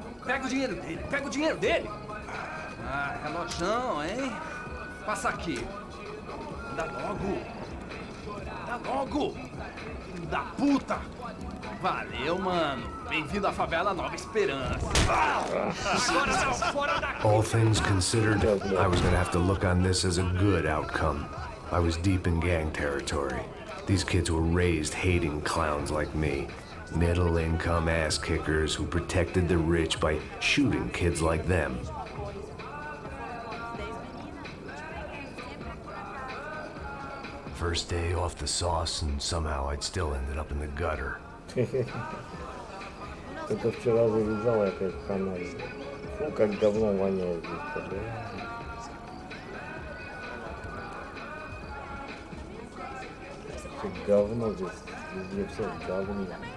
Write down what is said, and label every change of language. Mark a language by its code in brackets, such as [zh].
[pt] Pega o dinheiro dele, pega o dinheiro dele. Ah, relojão, hein? Passa aqui. Dá logo. Dá logo. Filho da puta. Valeu, mano. Bem-vindo à favela Nova Esperança. Agora não, fora daqui. [en] All things considered, I was gonna have to look on this as a good outcome. I was deep in gang territory. These kids were raised hating clowns like me. Middle-income ass-kickers who protected the rich by shooting kids like them. First day off the sauce, and somehow I'd still ended up in the gutter. [ru] Это вчера завязал опять в канале. Фу, как говно воняет здесь. Как говно здесь. Везде все в говне.